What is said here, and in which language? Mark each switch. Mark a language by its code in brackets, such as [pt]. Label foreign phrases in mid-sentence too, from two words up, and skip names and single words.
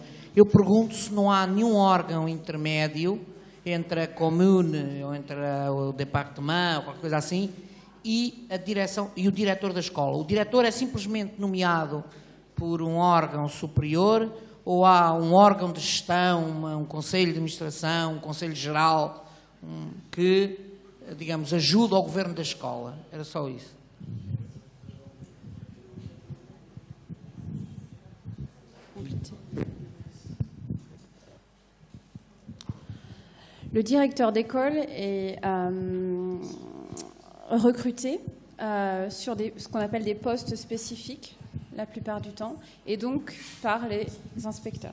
[pt] Eu pergunto se não há nenhum órgão intermédio entre a comune ou entre o departamento, ou qualquer coisa assim, e a direção e o diretor da escola. O diretor é simplesmente nomeado por um órgão superior, ou há um órgão de gestão, um conselho de administração, um conselho geral, que, digamos, ajuda ao governo da escola? Era só isso. [fr] Le directeur d'école est recruté sur ce qu'on appelle des postes spécifiques la plupart du temps, et donc par les inspecteurs.